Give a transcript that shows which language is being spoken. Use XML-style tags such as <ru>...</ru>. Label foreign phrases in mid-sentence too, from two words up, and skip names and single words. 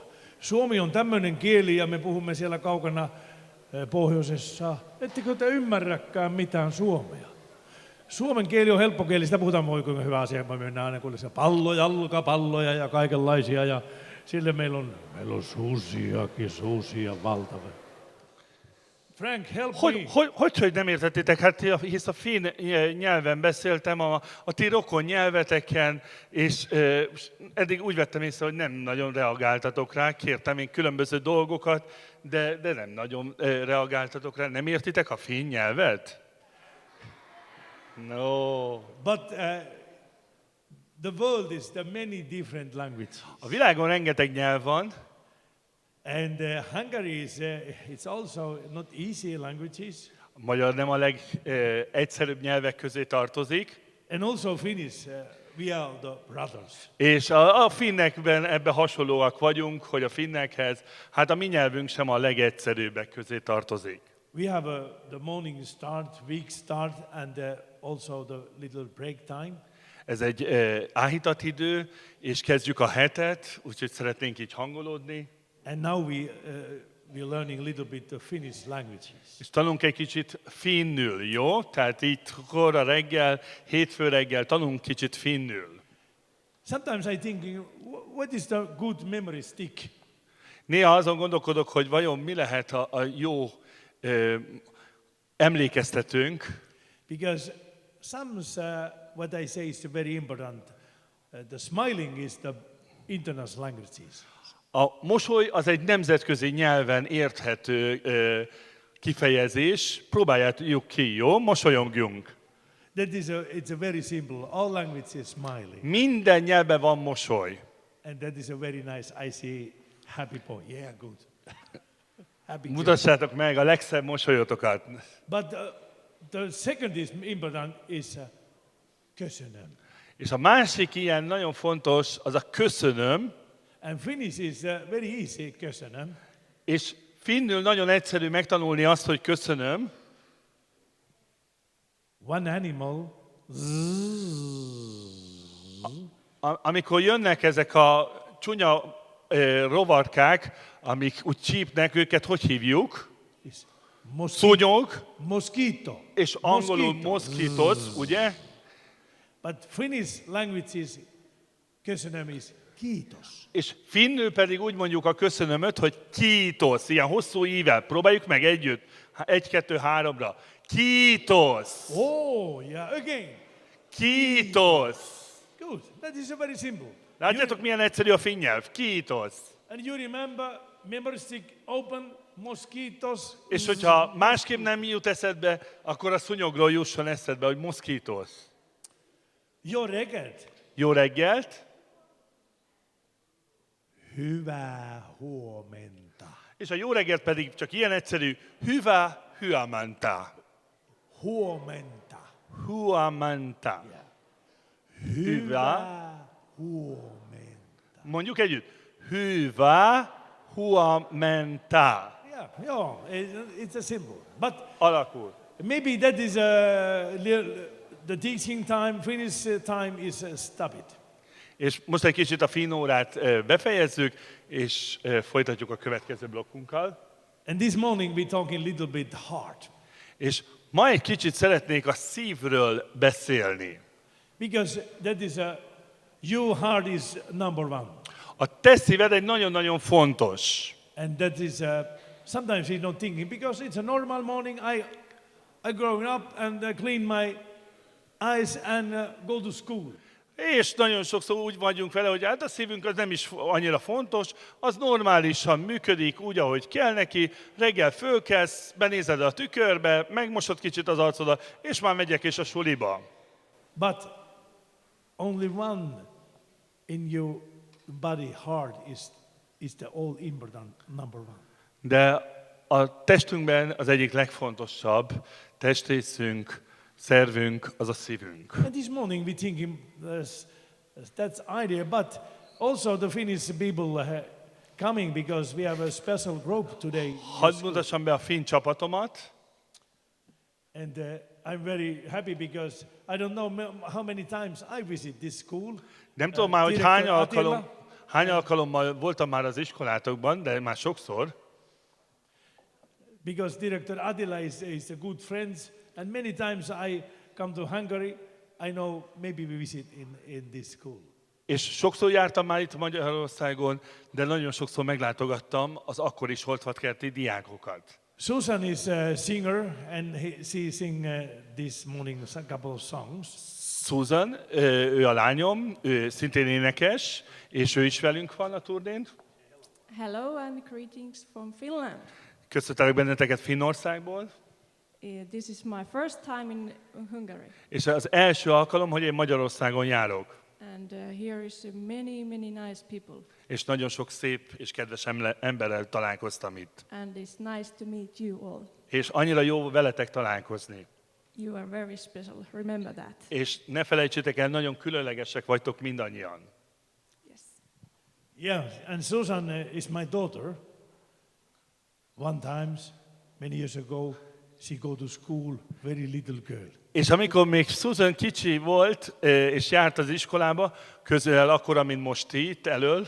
<fi>Suomi on tämmöinen kieli ja me puhumme siellä kaukana pohjoisessa. Ettekö te ymmärräkään mitään suomea? Suomen kieli on helppo kieli, sitä puhutaan voi kuinka hyvä asia. Me mennään aina kuullessa palloja, jalkapalloja ja kaikenlaisia. Ja sille meillä on suusia valtava.</fi> <en>Frank, help me.</en> <hu>Hogy nem értettétek? Hát hisz a finn nyelven beszéltem, a ti rokon nyelveteken, és eddig úgy vettem észre, hogy nem nagyon reagáltatok rá. Kértem én különböző dolgokat, de nem nagyon reagáltatok rá. Nem értitek a finn nyelvet?</hu> <en>No. But the world is the many different languages.</en> <hu>A világon rengeteg nyelv van.</hu> <en>And Hungary is it's also not easy languages.</en> <hu>A magyar nem a legegyszerűbb nyelvek közé tartozik.</hu> <en>And also Finnish, we are the brothers.</en> <hu>És a finnekben ebbe hasonlóak vagyunk, hogy a finnekhez, hát a mi nyelvünk sem a legegyszerűbbek közé tartozik.</hu> <en>We have the morning start, week start, and also the little break time.</en> <hu>Ez egy áhított idő, és kezdjük a hetet, úgyhogy szeretnénk így hangolódni.</hu> <en>And now we're learning a little bit the Finnish languages.</en> <hu>És tanulunk egy kicsit finnül, jó? Tehát így korra reggel, hétfő reggel tanulunk kicsit finnül.</hu> <en>Sometimes I think, what is the good memory stick?</en> <hu>Néha azon gondolkodok, hogy vajon mi lehet a jó emlékeztetőnk.</hu> <en>Because what I say is very important. The smiling is the international languages.</en> <hu>A mosoly az egy nemzetközi nyelven érthető kifejezés. Próbáljuk ki, jó? Mosolyogjunk.</hu> <en>It's a very simple. All languages smiling.</en> <hu>Minden nyelven van mosoly.</hu> <en>And that is a very nice. I see happy boy. Yeah, good. Happy.</en> <hu>Mutassátok meg a legszebb mosolyotokat.</hu> <en>But the second is important is köszönöm.</en> <hu>És a másik ilyen nagyon fontos, az a köszönöm.</hu> <en>And Finnish is very easy,</en> <hu>köszönöm. És finnül nagyon egyszerű megtanulni azt, hogy köszönöm.</hu> <en>One animal.</en> <hu>Amikor jönnek ezek a csúnya rovarkák, amik úgy csípnek, őket hogy hívjuk? Szúnyog.</hu> <en>Mosquito.</en> <hu>És angolul mosquitos, ugye?</hu> <en>But Finnish language is köszönöm is kiitos.</en> <hu>És finnül pedig úgy mondjuk a köszönömöt, hogy kiitos, ilyen hosszú ível. Próbáljuk meg együtt. 1, 2, 3-ra.</hu> <fi>Kiitos.</fi> <en>Oh, yeah, again.</en> <fi>Kiitos.</fi> <en>Good. That is a very simple.</en> <hu>Látjátok, milyen egyszerű a finn nyelv?</hu> <fi>Kiitos.</fi> <en>And you remember, memory stick open, mosquitoes.</en> <hu>És hogyha másképp nem jut eszedbe, akkor a szúnyogról jusson eszedbe, hogy mosquitoes. Jó reggelt. Jó reggelt.</hu> <fi>Hyvää huomenta.</fi> <hu>És a jó reggelt pedig csak ilyen egyszerű,</hu> <fi>hyvää huomenta. Huomenta. Huomenta.</fi> <en>Yeah.</en> <fi>Hyvää huomenta.</fi> <hu>Mondjuk együtt.</hu> <fi>Hyvää huomenta.</fi> <en>Yeah, it's a simple. But</en> <hu>alakul.</hu> <en>Maybe that is the teaching time, Finnish time is stop it.</en> <hu>És most egy kicsit a finn órát befejezzük, és folytatjuk a következő blokkunkkal.</hu> <en>And this morning we're talking a little bit heart.</en> <hu>És ma egy kicsit szeretnék a szívről beszélni.</hu> <en>Because that is your heart is number one.</en> <hu>A te szíved egy nagyon-nagyon fontos.</hu> <en>And that is sometimes we're not thinking because it's a normal morning. I growing up and clean my eyes and go to school.</en> <hu>És nagyon sokszor úgy vagyunk vele, hogy hát a szívünk az nem is annyira fontos, az normálisan működik úgy, ahogy kell neki, reggel fölkelsz, benézed a tükörbe, megmosod kicsit az arcodat, és már megyek is a suliba.</hu> <en>But only one in your body, heart is the all important number one.</en> <hu>De a testünkben az egyik legfontosabb testrészünk, szervünk, az a szívünk.</hu> <en>And this morning we thinking that's idea, but also the Finnish people coming because we have a special group today.</en> <hu>Hadd mutassam be a finn csapatomat.</hu> <en>And I'm very happy because I don't know how many times I visit this school.</en> <hu>Nem tudom már, hogy hány</hu> <en>Director Attila.</en> <hu>alkalommal voltam már az iskolátokban, de már sokszor.</hu> <en>Because Director Attila is a good friend, and many times I come to Hungary, I know maybe we visit in this school.</en> <hu>És sokszor jártam már itt Magyarországon, de nagyon sokszor meglátogattam az akkor is Holtvatkerti diákokat.</hu> <en>Susan is a singer, and she sing this morning a couple of songs.</en> <hu>Susan, ő a lányom, ő szintén énekes, és ő is velünk van a turnén.</hu> <en>Hello and greetings from Finland.</en> <hu>Köszöntelek benneteket Finnországból.</hu> <en>This is my first time in Hungary.</en> <hu>És az első alkalom, hogy én Magyarországon járok.</hu> <en>And here is many nice people.</en> <hu>És nagyon sok szép és kedves emberrel találkoztam itt.</hu> <en>And it's nice to meet you all.</en> <hu>És annyira jó veletek találkozni.</hu> <en>You are very special, remember that.</en> <hu>És ne felejtsétek el, nagyon különlegesek vagytok mindannyian.</hu> <en>Yes. Yeah, and Susan is my daughter. One time, many years ago, she go to school, very little girl.</en> <hu>És amikor még Susan kicsi volt, és járt az iskolába, közel akkora, mint most itt elől,</hu>